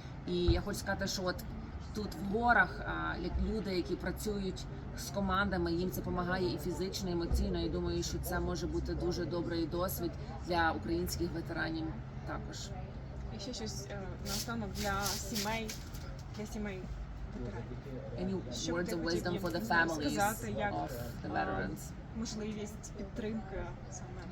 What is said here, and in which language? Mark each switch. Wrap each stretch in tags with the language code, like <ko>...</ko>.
<uk>І я хочу сказати, що тут в горах люди, які працюють з командами, їм це допомагає і фізично, і емоційно. І думаю, що це може бути дуже добрий досвід для українських ветеранів також. І ще щось наостанок для сімей ветеранів.</uk> <en>Any words of wisdom for the families of the veterans?</en> <uk>Можливість підтримки саме.</uk>